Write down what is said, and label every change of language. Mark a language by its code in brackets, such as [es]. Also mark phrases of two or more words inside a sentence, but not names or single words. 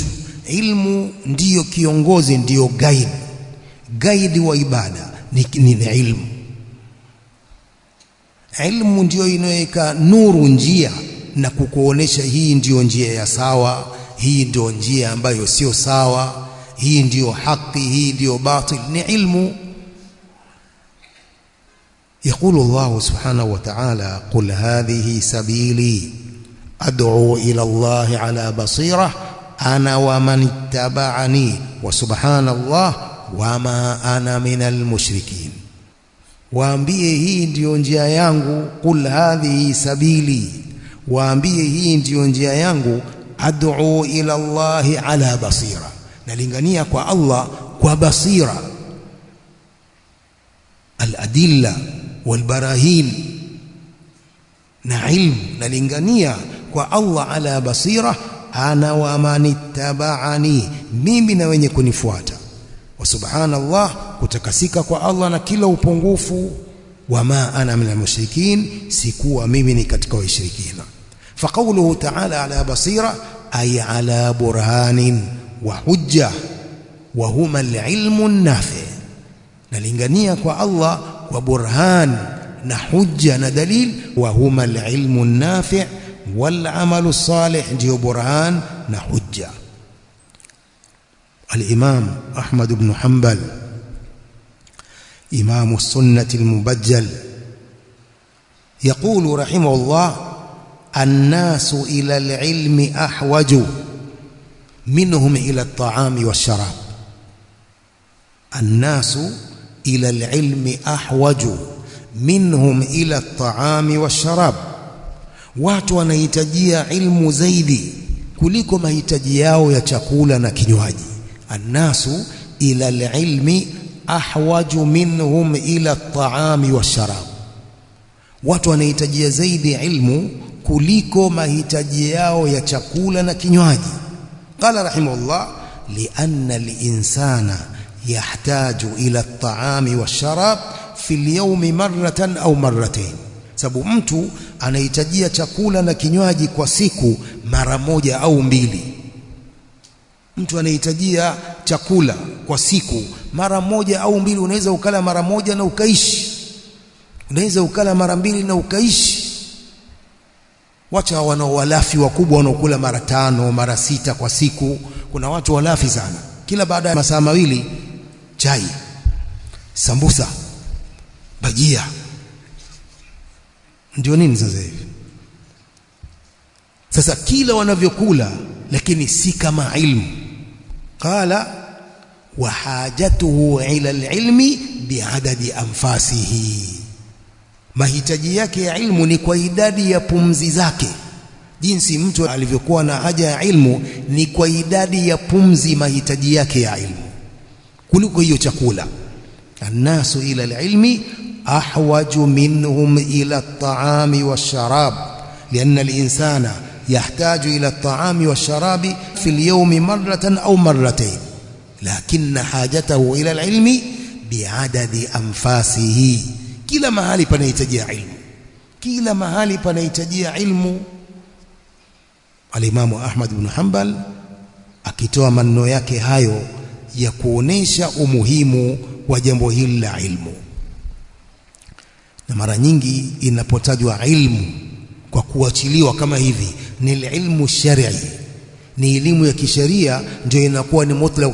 [sw] Ilmu ndiyo kiongozi, ndiyo guide wa ibada ni ilmu. Ilmu ndiyo inaweka nuru njia na kukuonesha hii ndiyo njia ya sawa, hii ndiyo njia ambayo sio sawa, hii ndiyo haki, hii ndiyo batil. Ni ilmu. [ar] يقول الله سبحانه وتعالى قل هذه سبيلي أدعو إلى الله على بصيرة أنا ومن اتبعني وسبحان الله وما أنا من المشركين. [sw] waambie hii ndiyo njia yangu, [ar] قل هذه سبيلي, [sw] waambie hii ndiyo njia yangu, [ar] أدعو إلى الله على بصيرة, [sw] nalingania kwa Allah kwa basira, [ar] الأدلة والبراهين [sw] na ilmu, nalingania kwa Allah [ar] على بصيرة, أنا ومن اتبعني, [sw] mimi na wenye kunifuata. [ar] وسبحان الله, [sw] kutakasika kwa Allah na kila upungufu. [ar] وما أنا من المشركين, [sw] sikuwa mimi ni katika washirikina. [ar] فقوله تعالى على بصيرة أي على برهان وحجة وهما العلم النافع. [sw] Nalingania kwa Allah kwa burhan na hujja na dalil, [ar] وهما العلم النافع والعمل الصالح, [sw] ndio burhan na hujja. [ar] الإمام أحمد بن حنبل إمام السنة المبجل يقول رحمه الله الناس إلى العلم أحوج منهم إلى الطعام والشراب. الناس إلى العلم أحوج منهم إلى الطعام والشراب. [sw] watu wanahitajia ilmu zaidi kuliko mahitaji yao ya chakula na kinywaji. [ar] الناس إلى العلم أحوج منهم إلى الطعام والشراب. [sw] watu wanahitajia zaidi ilmu kuliko mahitaji yao ya chakula na kinywaji. قال رحمه الله لأن الإنسان يحتاج إلى الطعام والشراب في اليوم مرة أو مرتين. sababu mtu anahitajia chakula na kinywaji kwa siku mara moja au mbili. Mtu anahitajia chakula kwa siku mara moja au mbili. Unaweza ukala mara moja na ukaishi, unaweza ukala mara mbili na ukaishi. Wacha wanao walafi wakubwa wanaokula mara 5 mara 6 kwa siku. Kuna watu walafi sana, kila baada ya masaa mawili chai, sambusa, bajia. Ndio nini sasa hivi? Sasa kila wanavyokula, lakini si kama ilmu. [ar] قال وحاجته إلى العلم بعدد أنفاسه. [sw] mahitaji yake ya ilmu ni kwa idadi ya pumzi zake. Jinsi mtu alivyokuwa na haja ya ilmu ni kwa idadi ya pumzi mahitaji yake ya ilmu kuliko hiyo chakula. [ar] الناس إلى العلم أحوج منهم إلى الطعام والشراب لأن الإنسان يحتاج إلى الطعام والشراب في اليوم مرة أو مرتين لكن حاجته إلى العلم بعدد أنفاسه. [sw] kila mahali panahitajia ilmu, kila mahali panahitajia ilmu. Al-Imam Ahmad ibn Hanbal akitoa maneno yake hayo ya kuonesha umuhimu wa jambo hili la ilmu. Na mara nyingi inapotajwa ilmu kwa kuachiliwa kama hivi, ni ilmu shari'i, ni elimu ya kisheria, ndio inakuwa ni mutlaq.